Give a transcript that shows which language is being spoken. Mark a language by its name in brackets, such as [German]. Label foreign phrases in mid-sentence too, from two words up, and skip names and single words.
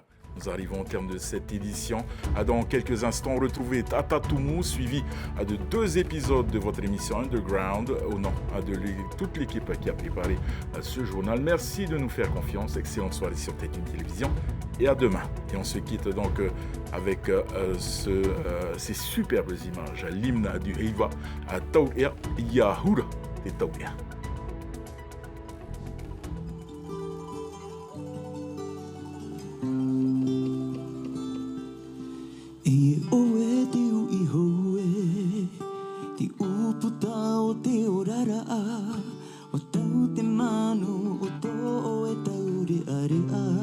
[French] Nous arrivons au terme de cette édition. Dans quelques instants, retrouvez Tata Toumou, suivi de 2 épisodes de votre émission Underground, au nom de toute l'équipe qui a préparé ce journal. Merci de nous faire confiance. Excellente soirée sur TET1 Télévision. et à demain. Et on se quitte donc avec ces superbes images. L'hymne du Heiva à Tau'ea Yahura de Tau'ea. [Tahitian] E oe te ui hoe, te uputa o te orara a, o tau te manu o tō e tau re are a.